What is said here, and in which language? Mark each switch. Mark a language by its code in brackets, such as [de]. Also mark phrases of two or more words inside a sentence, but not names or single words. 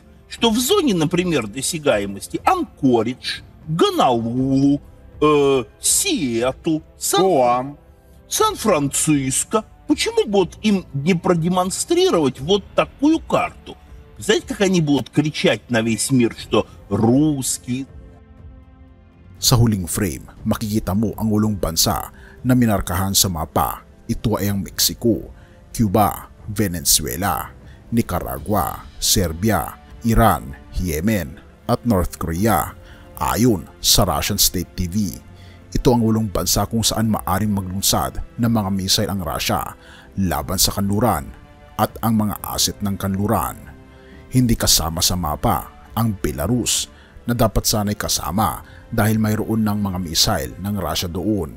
[ru] Что в зоне, например, досягаемости Анкоридж, Гонолулу, Сиэтл, Сан-Франциско. Почему бы вот им не продемонстрировать вот такую карту? Знаете, как они будут кричать на весь мир, что русские? [tl] Sa huling frame, makikita mo ang ulong bansa na minarkahan sa mapa. Ito ay ang Mexico, Cuba, Venezuela, Nicaragua, Serbia, Iran, Yemen at North Korea ayon sa Russian State TV. Ito ang ulong bansa kung saan maaring maglunsad ng mga missile ang Russia laban sa kanluran at ang mga asset ng kanluran. Hindi kasama sa mapa ang Belarus na dapat sana'y kasama dahil mayroon ng mga missile ng Russia doon.